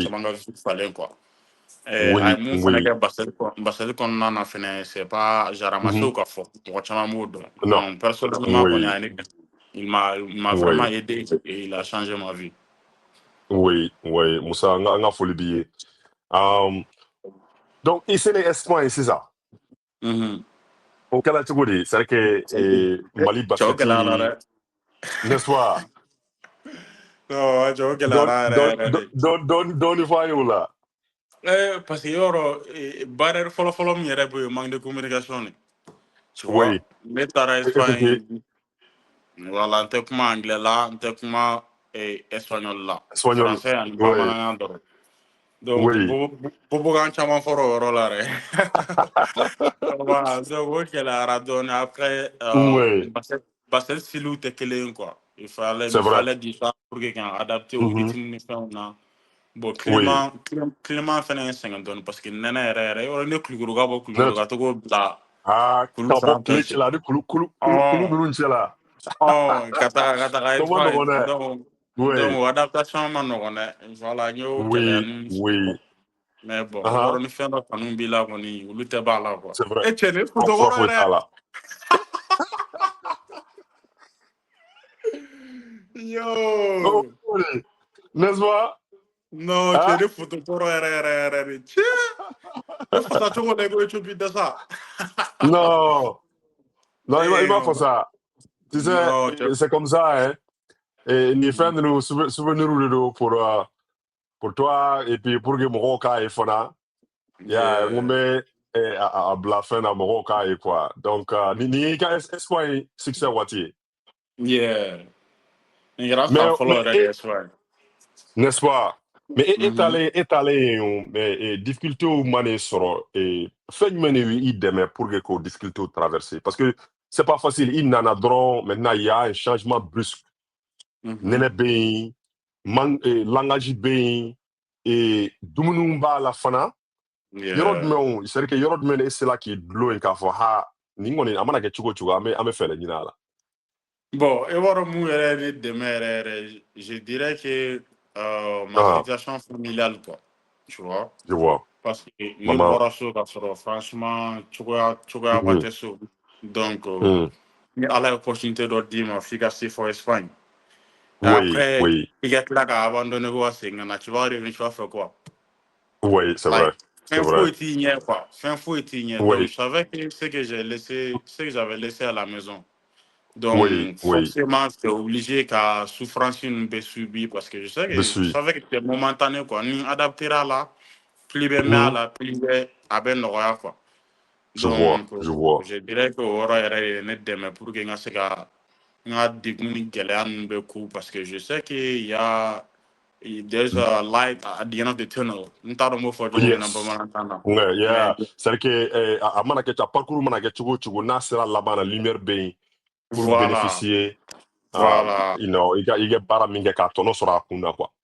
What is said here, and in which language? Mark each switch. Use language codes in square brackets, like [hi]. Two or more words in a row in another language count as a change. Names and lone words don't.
[fr] Oui, [bm] caman ka vie falen quoi. A ye [fr] oui, [bm] mun fana [fr] oui, [bm] kɛ basket kɔnɔna na fɛnɛ [fr] c'est pas mhm, [bm] jaramasew ka fɔ mɔgɔ caman b'o dɔn [fr] non, donc personnellement [bm] kɔni [fr] oui, [bm] a ye ne [fr] il m'a vraiment oui, aidé et il a changé ma vie. oui, oui, [bm] Musa, an ka foli b'i ye. Donc, i selen Espagne sisan, Mhm. o kɛra cogo di? [fr] C'est vrai que Mali [bm] Cɛw gɛlɛyara dɛ. basketi, [fr] n'est-ce pas? Non, [bm] cɛw gɛlɛyara yɛrɛ yɛrɛ de. Dɔɔni fɔ an ye o la. [fr] Parce que [bm] yɔrɔ baara fɔlɔ-fɔlɔ min yɛrɛ bɛ yen [fr] manque de communication [bm] de. [fr] Tu vois? Oui, [bm] Ne taara [fr] effectivement, [bm] Espagne voilà n tɛ kuma anglais la n tɛ kuma espagnol la [fr] espagnol. [bm] français ani [fr] Oui, [bm] bamanankan dɔrɔn. Donc [fr] oui. [bm] bobokan caman fɔra o yɔrɔ la dɛ. [fr] Voilà, donc [bm] o gɛlɛyara dɔɔnin après [fr] Oui, [bm] basket style tɛ kelen ye quoi. [fr] c'est Il vrai. fallait du temps pour que k'an adapter au Mhm. [bm] rythme ni fɛnw na. Bon [fr] Oui. [bm] climat fɛnɛ ye n sɛgɛn dɔɔnin parce que nɛnɛ yɛrɛ yɛrɛ yɔrɔ ne Kulukoro ka bɔ Kulukoro [fr] Net. [bm] ka to k'o bila kulu Ka bɔ sanfɛ tile ten. cɛla ni kulu Ɔn ninnu cɛla. ka taga O ma nɔgɔn Espagne dɛ. [fr] donc Oui, [bm] o adaptation ma nɔgɔn dɛ. Voilà n y'o gɛlɛya [fr] oui, [bm] ninnu sɔrɔ. [fr] oui. Mais bon Ahan, [bm] yɔrɔ ni fɛn dɔ kanu b'i la kɔni olu tɛ ban a la quoi. [fr] c'est vrai. [bm] Cɛ nin ye Fura Futokɔrɔ ye foyi t'a dɛ. la. Oh, Yo! [fr] oui. N'est-ce pas? [bm] Non, cɛ Hein? ni Futokɔrɔ yɛrɛ yɛrɛ yɛrɛ de. Cɛ! E fasacogo la i ko Ethiopie tɛ sa. [fr] Non, non, il m'a fait [en] Damn! [fr] ça. Tu sais, [bm] Non, cɛ [fr] c'est comme ça, hein. Et [bm] ni fɛn ninnu [fr] souvenir [bm] de don [fr] pour toi et puis pour que [bm] mɔgɔw k'a ye fana. Yeah, n ko [en] yeah. [bm] bɛ a bila fɛn na mɔgɔw k'a ye quoi. Donc, nin y'i ka Espagne succès waati ye. Yeah. Nin kɛra san [fr] Mais, [bm] fɔlɔ [fr] mais [bm] yɛrɛ de [fr] et, [bm] ye Espagne. [fr] n'est-ce pas? Mais Mhm. [bm] e taalen yen o, mais difficulté mana sɔrɔ, fɛn jumɛn de y'i dɛmɛ [fr] pour que [bm] k'o difficulté traverser? [fr] Parce que c'est pas facile. [bm] I nana dɔrɔn, [fr] maintenant il y a un changement brusque. Mhm. [bm] Nɛnɛ bɛ yen, langage bɛ yen, et dumunu b'a la fana yɔrɔ [en] Yeah. [bm] jumɛnw [fr] c'est à dire que [bm] yɔrɔ jumɛn de [fr] c'est là qui [bm] dulon in k'a fɔ ha nin kɔni a mana kɛ cogo o cogo an bɛ fɛɛrɛ ɲini a la. [fr] Bon, et voilà, moi, je dirais que ma Ah, situation familiale, quoi. Tu vois? je vois. [bm] Parce que ne [fr] Maman. [bm] bɔra so ka sɔrɔ franchement cogoyaba Mhm. tɛ so. Donc, Mhm. ni Ala ye opportunité dɔ d'i ma f'i ka se fɔ Espagne. [fr] Et Oui, après, oui, [bm] i ka tila ka abandonner ko ka segin ka na, [fr] tu vas revenir, tu vas faire quoi? oui, c'est vrai, [en] Like, [fr] c'est [bm] fɛn [fr] vrai. [bm] foyi t'i ɲɛ quoi. Fɛn foyi t'i ɲɛ. [fr] Donc, Oui, je savais que ce que j'avais laissé à la maison. oui, Donc, oui, forcément, j'étais obligé qu'à souffrance une be subir parce que je je suis. savais que c'était momentané quoi. [bm] Ni adapter à la, plus bɛ mɛn a Mhm. la, plus bɛ a bɛ nɔgɔya quoi. [fr] Je vois, Donc, je vois. je dirais que [bm] o yɔrɔ yɛrɛ ye ne dɛmɛ [fr] pour que [bm] n ka se ka n ka degun ni gɛlɛya ninnu bɛ ku [fr] parce que je sais que [en] there's a light at the end of the tunnel. [bm] N t'a dɔn n b'o fɔ cogo min na [en] Yes. [bm] bamanankan na. [fr] Ouais, Mais [bm] yeah. [fr] C'est-à-dire que [bm] a mana kɛ a parcours mana kɛ cogo o cogo n'a sera laban na lumière bɛ yen pour [fr] voilà, bénéficier voilà. [en] you know, [bm] i ka baara min kɛ k'a tɔnɔ sɔrɔ a kun na quoi.